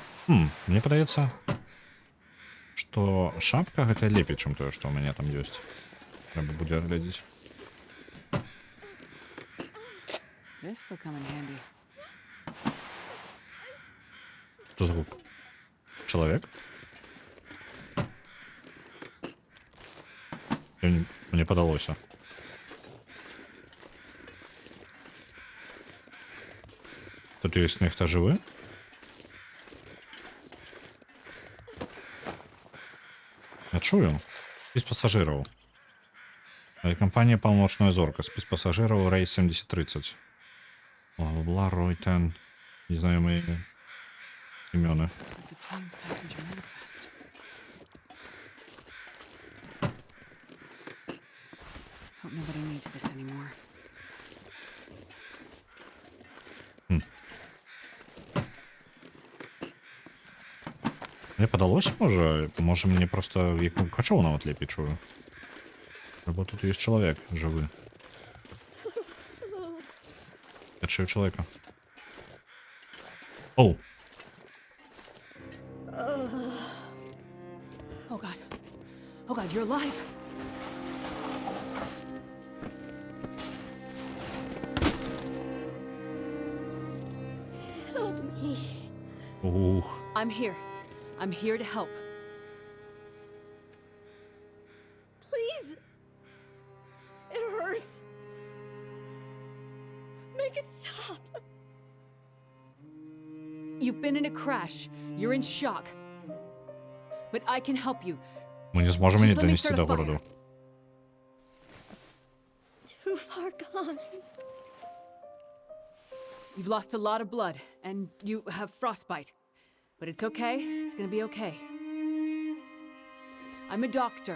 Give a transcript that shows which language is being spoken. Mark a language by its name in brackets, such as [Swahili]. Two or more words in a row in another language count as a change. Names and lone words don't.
[Belarusian] Мне падаецца, што шапка гэта лепей, чым тое, што ў мяне там ёсць. Трэба будзе агледзець. [English] This'll come in handy. [Belarusian] Што за гук? Чалавек? Мне падалося. Тут ёсць нехта жывы? Я чую. Спіс пасажыраў. Кампанія «Паўночная зорка». Спіс пасажыраў рейс 7030. Бла-бла-бла, Ройтен. Незнаёмыя імёны. [English] Looks like the plane's passenger manifest. Hope nobody needs this anymore. [Belarusian] Мне падалося, можа мне просто як у качоў нават лепей чую. Або тут ёсць чалавек жывы. Я чую чалавека. Оу! [English] Oh god. Oh god, you're alive. Help me. Ух. I'm here. I'm here to help. Please. It hurts. Make it stop. You've been in a crash. You're in shock. But I can help you. [Ukrainian] Мы не зможем її [English] Just let me [Ukrainian] донести [English] start [Ukrainian] до [English] a fire. [Ukrainian] городу. [English] Too far gone. You've lost a lot of blood, and you have frostbite. But it's okay. It's gonna be okay. I'm a doctor.